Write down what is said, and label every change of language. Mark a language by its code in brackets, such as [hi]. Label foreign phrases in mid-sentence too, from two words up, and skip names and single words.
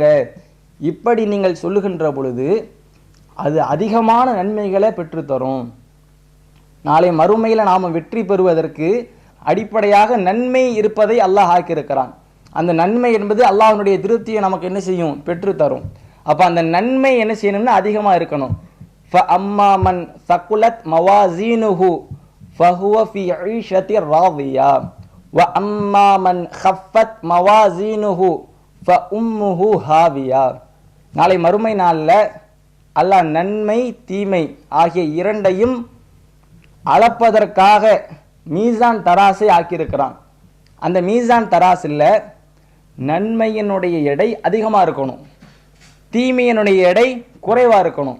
[ta] இப்படி நீங்கள் சொல்லுகின்ற பொழுது அது அதிகமான நன்மைகளை பெற்றுத்தரும். நாளை மறுமையில் நாம் வெற்றி பெறுவதற்கு அடிப்படையாக நன்மை இருப்பதை அல்லாஹ் ஆக்கியிருக்கிறான். அந்த நன்மை என்பது அல்லாஹ்வுடைய திருப்தியை நமக்கு என்ன செய்யும்? பெற்றுத்தரும். அப்போ அந்த நன்மை என்ன செய்யணும்னா அதிகமாக இருக்கணும். [ar] فَأَمَّا مَنْ ثَقُلَتْ مَوَازِينُهُ فَهُوَ فِي عِيشَةٍ رَاضِيَةٍ وَأَمَّا مَنْ خَفَّتْ مَوَازِينُهُ فَأُمُّهُ هَاوِيَةٌ. [ta] நாளை மறுமை நாளில் அல்லாஹ் நன்மை தீமை ஆகிய இரண்டையும் அளப்பதற்காக மீசான் தராசை ஆக்கியிருக்கிறான். அந்த மீசான் தராசில் நன்மையினுடைய எடை அதிகமாக இருக்கணும், தீமையினுடைய எடை குறைவாக இருக்கணும்.